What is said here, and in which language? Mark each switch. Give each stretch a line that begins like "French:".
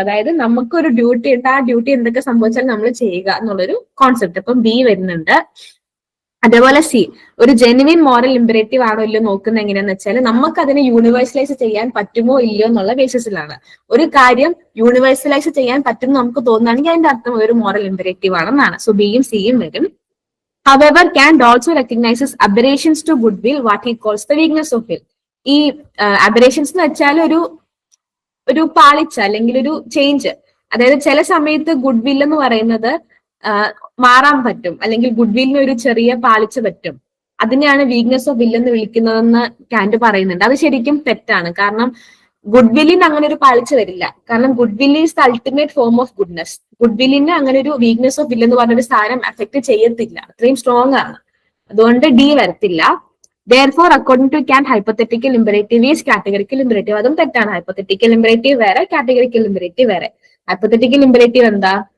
Malayalam: അതായത് നമുക്കൊരു ഡ്യൂട്ടി ഉണ്ട്, ആ ഡ്യൂട്ടി എന്തൊക്കെ സംഭവിച്ചാലും നമ്മൾ ചെയ്യുക എന്നുള്ളൊരു കോൺസെപ്റ്റ്. അപ്പം ബി വരുന്നുണ്ട്. അതേപോലെ സി, ഒരു ജെനുവിൻ മോറൽ ഇമ്പറേറ്റീവ് ആണോ ഇല്ലയോ നോക്കുന്നത് എങ്ങനെയാന്ന് വെച്ചാൽ നമുക്ക് അതിനെ യൂണിവേഴ്സലൈസ് ചെയ്യാൻ പറ്റുമോ ഇല്ലയോ എന്നുള്ള ബേസിസിലാണ്. ഒരു കാര്യം യൂണിവേഴ്സലൈസ് ചെയ്യാൻ പറ്റും നമുക്ക് തോന്നുകയാണെങ്കിൽ അതിന്റെ അർത്ഥം ഒരു മോറൽ ഇമ്പറേറ്റീവ് ആണെന്നാണ്. സോ ബിയും സിയും വരും.
English: However, Kant also recognizes aberrations to goodwill, what he calls the weakness of will.
Malayalam: ഈ അബറേഷൻസ് എന്ന് വെച്ചാൽ ഒരു പാളിച്ച അല്ലെങ്കിൽ ഒരു ചേഞ്ച്. അതായത് ചില സമയത്ത് ഗുഡ് വിൽ എന്ന് പറയുന്നത് മാറാൻ പറ്റും, അല്ലെങ്കിൽ ഗുഡ് വില്ലിന് ഒരു ചെറിയ പാളിച്ച പറ്റും. അതിനെയാണ് വീക്ക്നെസ് ഓഫ് വിൽ എന്ന് വിളിക്കുന്നതെന്ന് കാന്റ് പറയുന്നുണ്ട്. അത് ശരിക്കും തെറ്റാണ്. കാരണം ഗുഡ് വില്ലിന് അങ്ങനെ ഒരു പാളിച്ച വരില്ല. കാരണം
English: Good will is the ultimate form of goodness.
Malayalam: Good വില്ലിന് അങ്ങനെ ഒരു വീക്ക്നെസ് ഓഫ് വിൽ എന്ന് പറഞ്ഞൊരു സാധനം എഫക്ട് ചെയ്യത്തില്ല, അത്രയും സ്ട്രോങ് ആണ്. അതുകൊണ്ട് ഡി വരത്തില്ല.
English: Therefore, according to Kant, hypothetical imperative is categorical imperative.
Malayalam: അതും തെറ്റാണ്. ഹൈപ്പോത്തറ്റിക്കൽ ഇമ്പറേറ്റീവ് വേറെ, കാറ്റഗറിക്കൽ ഇമ്പറേറ്റീവ് വേറെ. ഹൈപ്പോത്തറ്റിക്കൽ ഇമ്പറേറ്റീവ് എന്താ?